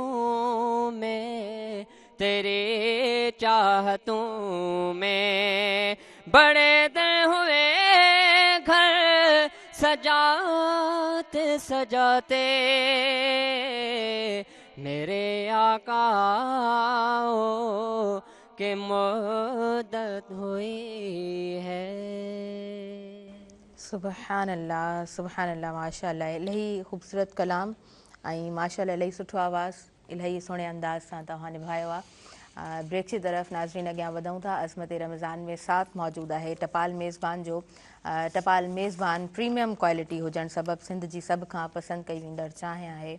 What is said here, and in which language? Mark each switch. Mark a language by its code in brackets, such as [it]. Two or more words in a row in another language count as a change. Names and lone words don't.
[ur] میں، تیری چاہتوں میں، بڑے دن ہوئے گھر سجاتے سجاتے میرے آقا کہ مدد ہوئی ہے۔ [ar] سبحان اللہ سبحان اللہ، ماشاء اللہ، [ur] الہی خوبصورت کلام [sd] ऐं माशाअल्लाह इलाही सुठो आवाज़ु इलाही सुहिणे अंदाज़ सां तव्हां निभायो आहे। ब्रेक जी तरफ़ नाज़रीन अॻियां वधूं था। अज़मत रमज़ान में साथ मौजूदु आहे टपाल मेज़बान जो। टपाल मेज़बान प्रीमियम क्वालिटी हुजणु सबबि सिंध जी सभ खां पसंदि कई वेंदड़ चांहि आहे।